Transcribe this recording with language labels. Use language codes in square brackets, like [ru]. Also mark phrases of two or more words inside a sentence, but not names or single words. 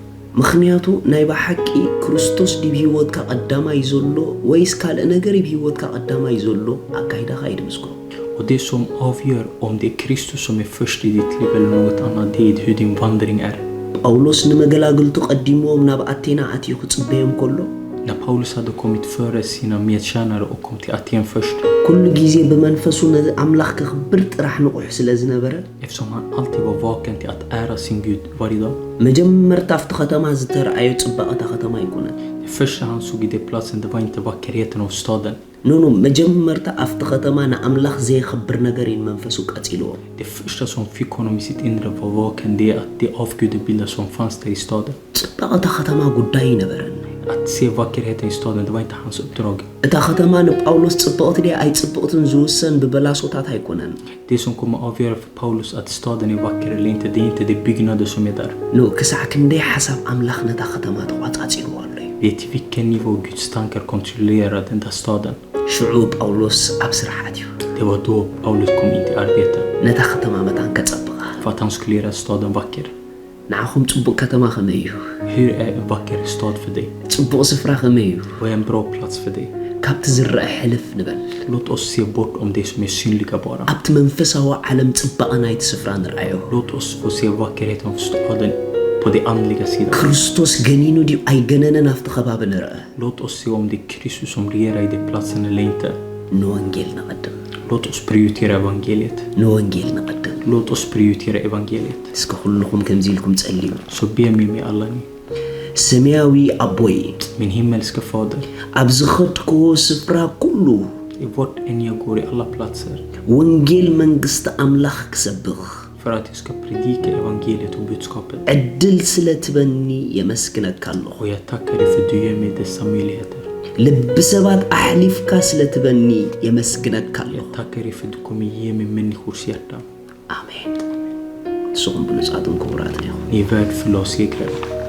[ti] ምክንያቱ ናይ ባሓቂ ክርስቶስ ዲብ ህይወትካ ቀዳማይ ዘሎ ወይስ ካልእ ነገር ዲብ ህይወትካ ቀዳማይ ዘሎ ኣካይዳኻ ይድምስክሮ። [sv] Och det som avgör om det är Kristus som är först i ditt liv eller något annat, det är hur din vandring är. [ti] ጳውሎስ ንመገላግልቱ ቀዲሞም ናብ ኣቴና ኣትዩ ክጽበዮም ከሎ [sv] När Paulus hade kommit före sina medtjänare och kom till Aten först, [ti] ኩሉ ግዜ ብመንፈሱ ነዚ ኣምላኽ ክኽብር ጥራሕ ንቑሕ ስለ ዝነበረ [sv] eftersom han alltid var vaken till att ära sin Gud varje dag. [ti] መጀመርታ ኣብቲ ከተማ ዝተረኣዮ ጽባቐታ ከተማ ኣይኮነን። [sv] Det första han såg i den platsen, det var inte vackерheten av staden. [ti] ኖኖ መጀመርታ ኣብቲ ከተማ ንኣምላኽ ዘይኽብር ነገር እዩ መንፈሱ ቀጺልዎ። [sv] Det första som fick honom i sitt inre var vaken, det är att de avgudebilder som fanns där i staden. [ti] ጽባቐታ ከተማ ጉዳይ ነበረን። [sv] Att se vackерheten i staden, det var inte hans uppdrag. [ti] እታ ከተማ ንጳውሎስ ጽብቕቲ ድያ ኣይጽብቕትን ዝውሰን ብበላሶታት ኣይኮነን። [sv] Det som kommer avgöra för Paulus att staden är vacker eller inte, det är inte de byggnader som är där. [ti] ኖ ክሳዕ ክንደይ ሓሳብ ኣምላኽ ነታ ከተማ ተቋጻጺልዎ ኣሎ እዩ። [sv] Det är till vilken nivå Guds tankar kontrollerar den där staden. [ti] ሽዑ ጳውሎስ ኣብ ስራሕ ኣትዩ [sv] Det var då Paulus kom in till arbete. [ti] ነታ ከተማ መታን ከጸብቓ። [sv] För att han skulle göra staden vacker. [ti] ንዓኹም ጽቡቕ ከተማ ከመይ እዩ? [sv] Hur är en vacker stad för dig? [ti] ጽቡቕ ስፍራ ከመይ እዩ? [sv] Vad är en bra plats för dig? [ti] ካብቲ ዝረአ ሕልፍ ንበል። [sv] Låt oss se bort om det som är synliga bara. [ti] ኣብቲ መንፈሳዊ ዓለም ጽባቐ ናይቲ ስፍራ ንርአዮ። [sv] Låt oss få se vackерheten av staden på den andliga sidan. [ti] ክርስቶስ ገኒኑ ድዩ ኣይገነነን ኣብቲ ከባቢ ንርአ። [sv] Låt oss se om det är Kristus som regerar i den platsen eller inte. [ti] ንወንጌል ንቐድም። [sv] Låt oss prioritera evangeliet. [ti] ንወንጌል ንቐድም። [sv] Låt oss prioritera evangeliet. [ti] እስከ ኩልኩም ከምዚ ኢልኩም ጸልዩ። [sv] Så be mig med alla ni. [ti] ሰማያዊ ኣቦይ [sv] Min himmelska fader, [ti] ኣብ ዝኸድክዎ ስፍራ ኩሉ [sv] i vart än jag går i alla platser, [ti] ወንጌል መንግስቲ ኣምላኽ ክሰብኽ [sv] för att jag ska predika evangeliet och budskapet. [ti] ዕድል ስለ ትበኒ የመስግነካ ኣለኹ። [sv] Och jag tackar dig för att du ger mig dessa möjligheter. [ti] ልቢ ሰባት ኣሕሊፍካ ስለ ትበኒ የመስግነካ ኣለኹ። [sv] Jag tackar dig för att du kommer ge mig människors hjärta. [ti] ኣሜን። ንስኹም ብሉጻትን ክቡራትን ኢኹም። [sv] Ni är värd för segrar.